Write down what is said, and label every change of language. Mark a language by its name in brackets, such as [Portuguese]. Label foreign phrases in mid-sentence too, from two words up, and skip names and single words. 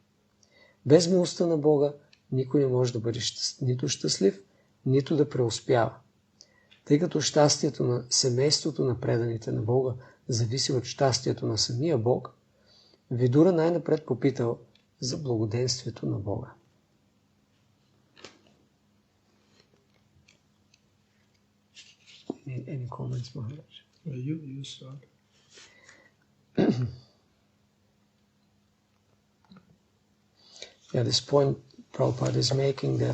[Bulgarian] Без милостта на Бога никой не може да бъде нито щастлив, нито да преуспява. Тъй като щастието на семейството на преданите на Бога зависи от щастието на самия Бог, Видура най-напред попитал за благоденствието на Бога. [English] Any comments, Maharaj? You start. Yeah, this point Prabhupada is making that